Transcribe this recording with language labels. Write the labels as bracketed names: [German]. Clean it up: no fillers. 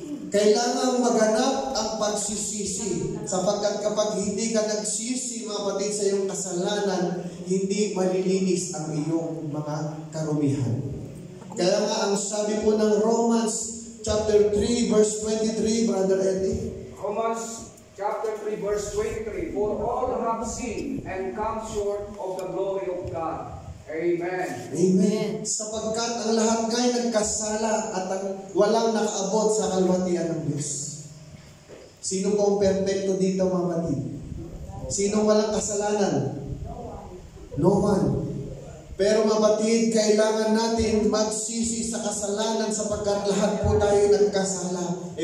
[Filipino] Kailangan maganap ang pagsisisi, sapagkat kapag hindi ka nagsisi, mga kapatid, sa iyong kasalanan, hindi malilinis ang iyong mga karumihan. Kaya nga ang sabi po ng Romans chapter 3 verse 23, Brother Eddie. [English] Romans chapter 3 verse 23, for all have sinned and come short of the glory of God. Amen. Amen. [Filipino] Sapagkat ang lahat nga'y nagkasala at walang nakaabot sa kalwatian ng Diyos. Sino po ang perfecto dito, mga kapatid? Sino walang kasalanan? [English] No one. [Filipino] Pero, mga kapatid, kailangan natin magsisi sa kasalanan sapagkat lahat po tayo nagkasala.